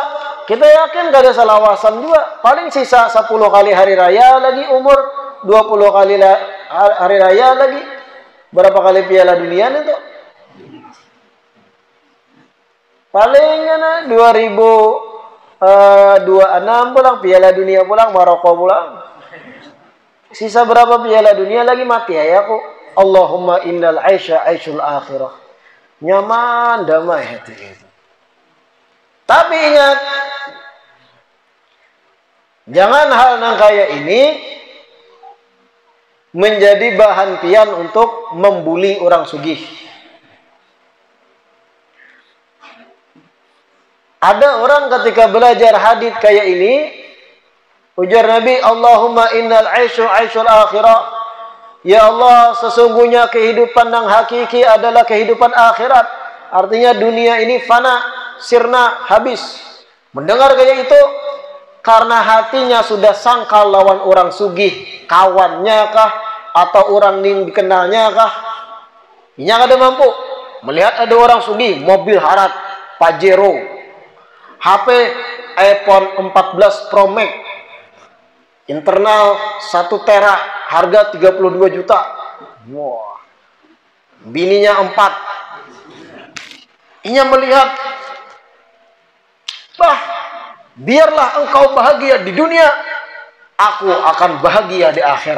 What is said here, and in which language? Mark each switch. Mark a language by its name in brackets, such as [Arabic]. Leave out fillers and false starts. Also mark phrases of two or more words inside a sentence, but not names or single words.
[Banjar] Kita yakin gak ada salawasan juga. Paling sisa 10 kali hari raya lagi umur, 20 kali hari raya lagi. Berapa kali piala dunia itu? Paling 2026 pulang piala dunia pulang, Maroko pulang. Sisa berapa piala dunia lagi mati ya aku. [Arabic] Allahumma innal aisha aisyul akhirah. [Banjar] Nyaman, damai hati itu. Tapi ingat, jangan hal yang kayak ini menjadi bahan pian untuk membuli orang sugih. Ada orang ketika belajar hadis kayak ini, ujar Nabi, [Arabic] Allahumma innal aisyu aisyul akhirah. [Indonesian] Ya Allah, sesungguhnya kehidupan yang hakiki adalah kehidupan akhirat. Artinya dunia ini fana, sirna, habis. [Banjar] Mendengar kayak itu, karena hatinya sudah sangkal lawan orang sugih, kawannya kah, atau orang yang dikenalnya kah, ini ada mampu melihat ada orang sugih, mobil harat, Pajero, HP iPhone 14 Pro Max, internal 1 tera, harga 32 juta. Wah. Bininya 4. Inya melihat, bah, biarlah engkau bahagia di dunia, aku akan bahagia di akhirat.